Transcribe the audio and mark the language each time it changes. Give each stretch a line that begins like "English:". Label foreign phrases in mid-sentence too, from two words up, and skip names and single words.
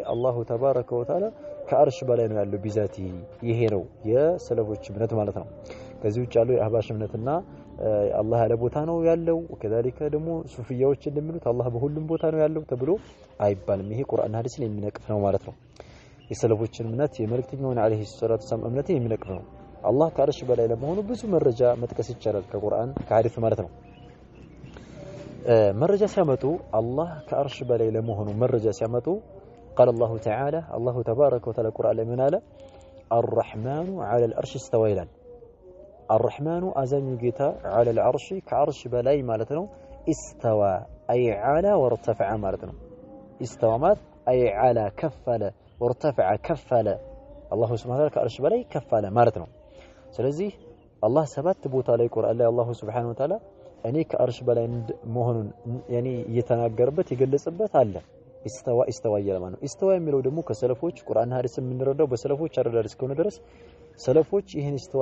Arabic: الله تبارك وتعالى
Amharic: ከአርሽ በላይ ነው ያለው ቢዛቲ ይሄ ነው የሰለፎች እምነት ማለት ነው ከዚህ ውጭ ያለው የአህባሽ እምነትና አላህ ያለ ቦታ ነው ያለው ከዛሊከ ደግሞ ሱፊያዎች እንደሚሉት አላህ በሁሉም ቦታ ነው ያለው ተብሎ አይባልም ይሄ ቁርአን ሐዲስን የሚነቅፍ ነው ማለት ነው የሰለፎችን እምነት የመልእክተኛውን
Arabic: عليه الصلاة والسلام
Amharic: እምነት የሚነቅፍ ነው አላህ ከአርሽ በላይ ለመሆኑ ብዙ መረጃ መጥቀስ ይቻላል ከቁርአን ከሐዲስ ማለት ነው መረጃ ሲያመጡ አላህ ከአርሽ በላይ ለመሆኑ መረጃ ሲያመጡ
Arabic: قال الله تعالى الله تبارك وتعالى
Amharic: ቁርአን ላይ ምን አለ
Arabic: الرحمن على العرش استوى ይላል الرحمن
Amharic: አዛኙ ጌታ
Arabic: على العرش
Amharic: ከአርሽ በላይ ማለት ነው
Arabic: استوى اي على وارتفع
Amharic: ማለት ነው
Arabic: استوى ማለት اي على كفل وارتفع كفل الله سبحانه وتعالى
Amharic: ከአርሽ በላይ ከፈለ ማለት ነው ስለዚህ አላህ ሰባት ቦታ ላይ ቁርአን ላይ አላህ
Arabic: سبحانه وتعالى
Amharic: እኔ ከአርሽ በላይ መሆኑን ያኒ እየተናገረበት የገለጸበት አለ استوى ይላል ነው استوى የሚለው ደግሞ ከሰለፎች ቁርአን ሐዲስ የምንረዳው በሰለፎች አረዳድ እስከሆነ ድረስ ሰለፎች ይሄን استوى